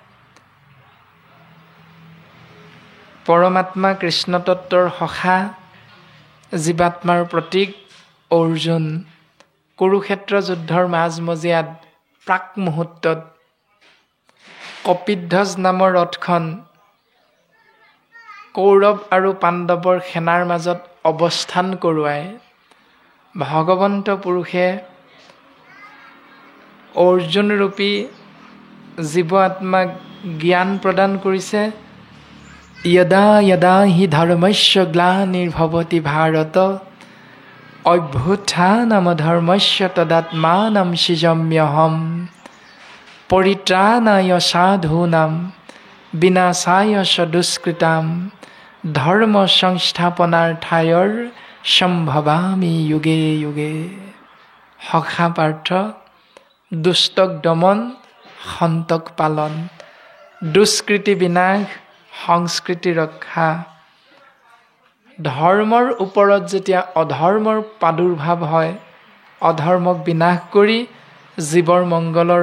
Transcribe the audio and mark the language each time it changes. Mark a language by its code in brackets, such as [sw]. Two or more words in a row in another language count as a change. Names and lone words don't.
[as] পৰমাত্মা কৃষ্ণ তত্ত্বৰ সখা জীৱাত্মাৰ প্ৰতীক অৰ্জুন কুৰুক্ষেত্ৰ যুদ্ধৰ মাজমজিয়াত প্ৰাক মুহূৰ্তত কপিধ্বজ নামৰ ৰথখন কৌৰৱ আৰু পাণ্ডৱৰ সেনাৰ মাজত অৱস্থান কৰোৱাই ভগৱন্ত পুৰুষে অৰ্জুন ৰূপী জীৱ আত্মাক জ্ঞান প্ৰদান কৰিছে। [sa] यदा यदा हि धर्मस्य ग्लानिर्भवति भारत अभ्युत्थानमधर्मस्य तदात्मानं सृजाम्यहम् परित्राणाय साधूनां विनाशाय च दुष्कृतां धर्म संस्थापनार्थाय सम्भवामि युगे युगे। [as] সখা পাৰ্থ, দুষ্টক দমন, সন্তক পালন, দুষ্কৃতি বিনাশ, সংস্কৃতি ৰক্ষা। ধৰ্মৰ ওপৰত যেতিয়া অধৰ্মৰ প্ৰাদুৰ্ভাৱ হয়, অধৰ্মক বিনাশ কৰি জীৱৰ মংগলৰ